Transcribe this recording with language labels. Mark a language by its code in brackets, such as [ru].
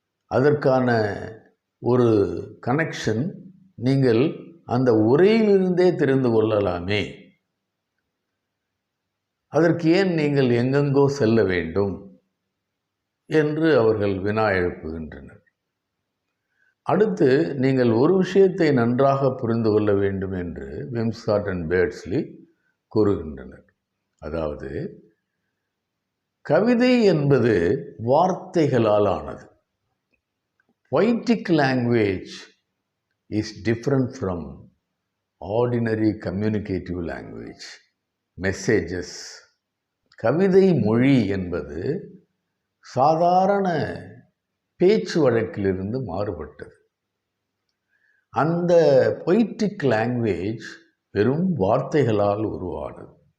[ta] அதற்கான ஒரு கனெக்ஷன் நீங்கள் அந்த உரையிலிருந்தே தெரிந்து கொள்ளலாமே, அதற்கு ஏன் நீங்கள் எங்கெங்கோ செல்ல வேண்டும் என்று அவர்கள் வினா எழுப்புகின்றனர். அடுத்து, நீங்கள் ஒரு விஷயத்தை நன்றாக புரிந்து கொள்ள வேண்டும் என்று விம்சார்ட் அண்ட் பேட்ஸ்லி கூறுகின்றனர். அதாவது, கவிதை என்பது வார்த்தைகளால் ஆனது. [en] Poetic language is different from ordinary communicative language. Messages. [ta] கவிதை மொழி என்பது சாதாரண பேச்சு வழக்கிலிருந்து மாறுபட்டது. அந்த [en] poetic language [ta] வெறும் வார்த்தைகளால் உருவானது.